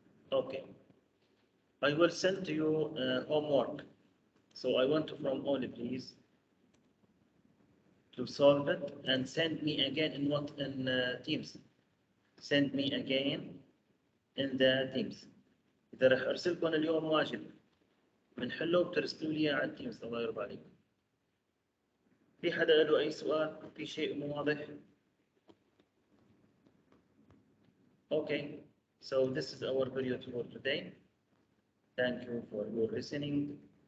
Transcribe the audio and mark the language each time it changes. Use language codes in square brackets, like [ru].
[en] Okay. I will send to you homework. So I want from all please to solve it and send me again in Teams. Send me again in the Teams. [ar] إذا رح أرسلكم اليوم واجب بنحله بترسلوا لي على التيمز. الله يرضى عليكم. في حدا له أي سؤال؟ في شيء مو واضح؟ Okay. [en] So this is our video for today. Thank you for your listening.